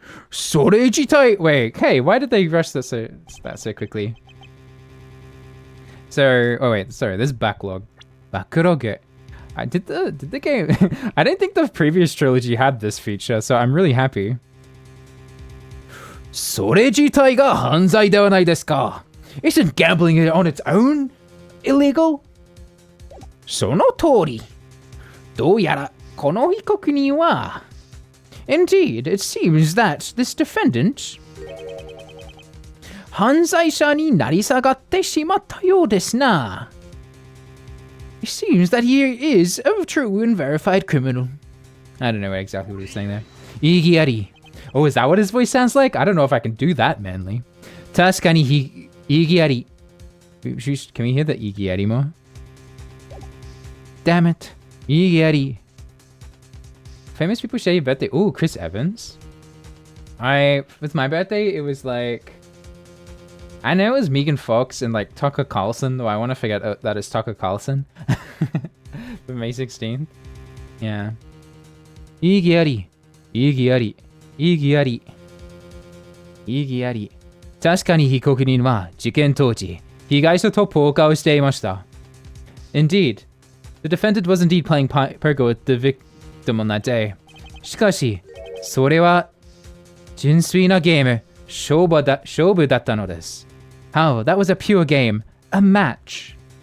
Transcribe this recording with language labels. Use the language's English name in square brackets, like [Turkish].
[Japanese] それ自体 [English] Wait, hey, why did they rush that so quickly? So, oh wait, sorry, there's backlog. Backlog. Did the game... I don't think the previous trilogy had this feature, so I'm really happy. [Japanese] それ自体が犯罪ではないですか? [English] Isn't gambling on its own illegal? [Japanese] その通り. どうやらこの被告人は [English] Indeed, it seems that this defendant [Japanese] 犯罪者になり下がってしまったようですな. [English] It seems that he is a true and verified criminal. I don't know exactly what he's saying there. [Japanese] 意義あり. [English] Oh, is that what his voice sounds like? I don't know if I can do that manly. [Japanese] 確かに意義あり. [English] Can we hear the 意義あり more? Damn it. 意義あり. Famous people share your birthday. Ooh, Chris Evans. With my birthday, it was like... I know it was Megan Fox and like Tucker Carlson, though I want to forget that it's Tucker Carlson. For May 16th. Yeah. 意義あり.意義あり.意義あり.意義あり. [Japanese] 確かに被告人は事件当時、被害者とポーカーをしていました. [English] Indeed, the defendant was indeed playing poker with the victim on that day. [Japanese] しかし、それは純粋なゲーム、勝負だったのです. [English] How? That was a pure game, a match.